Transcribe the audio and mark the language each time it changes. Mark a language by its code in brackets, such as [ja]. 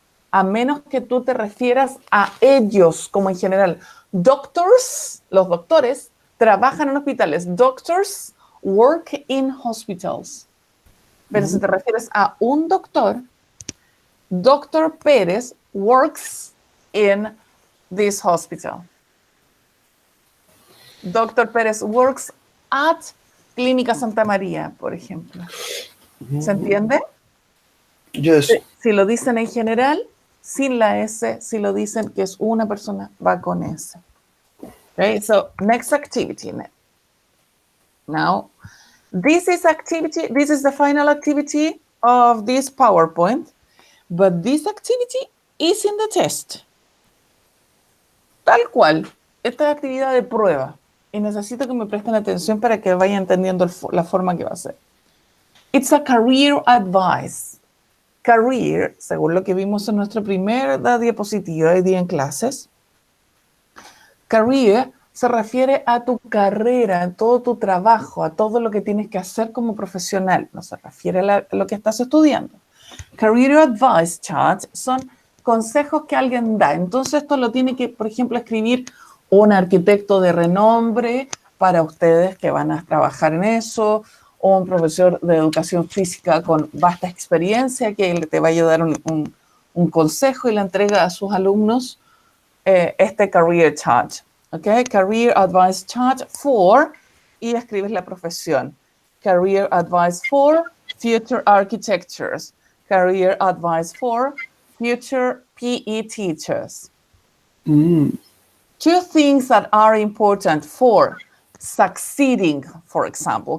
[es] A menos que tú te refieras a ellos, como en general. Doctors, los doctores, trabajan en hospitales. [en] Doctors work in hospitals. [es] Pero si te refieres a un doctor, Dr. [en] Pérez works in this hospital. Dr. Pérez works at Clínica Santa María, [es] por ejemplo. ¿Se entiende? [en] Yes. [es] Si lo dicen en general, sin la S. Si lo dicen que es una persona, va con S. [en] Okay, so next activity. Now, this is the final activity of this PowerPoint. But this activity is in the test. [es] Tal cual. Esta es actividad de prueba. Y necesito que me presten atención para que vayan entendiendo la forma que va a ser. [en] It's a career advice. [es] Career, según lo que vimos en nuestra primera diapositiva hoy día en clases, career se refiere a tu carrera, a todo tu trabajo, a todo lo que tienes que hacer como profesional. No se refiere a lo que estás estudiando. Career advice charts son consejos que alguien da. Entonces esto lo tiene que, por ejemplo, escribir un arquitecto de renombre para ustedes que van a trabajar en eso, o un profesor de educación física con vasta experiencia que te va a ayudar un consejo y le entrega a sus alumnos este career chart. Okay? [en] Career advice chart for, [es] y escribes la profesión. [en] Career advice for future architectures. Career advice for future PE teachers. Two things that are important for succeeding, for example.